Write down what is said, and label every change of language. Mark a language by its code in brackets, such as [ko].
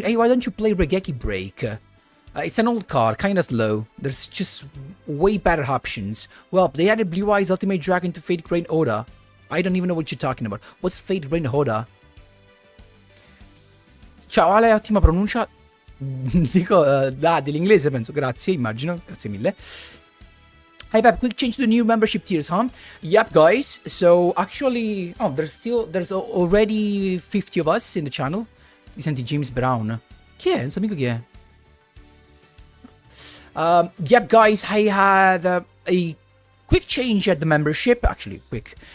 [en] Hey, why don't you play Regeki Break? It's an old card, kinda slow. There's just way better options. Well, they added Blue Eyes Ultimate Dragon to Fate Grain Oda. I don't even know what you're talking about. What's Fate Grain Oda? [it] Ciao Ale, ottima pronuncia. Dico, dell'inglese penso, grazie, immagino. Grazie mille. [en] Hey Pep, quick change to the new membership tiers, huh? Yep, guys. So, actually, there's already 50 of us in the channel. [it] Mi senti James Brown? Chi è? Non so mica chi è. [en] Yep, guys, I had a quick change at the membership. Actually, quick.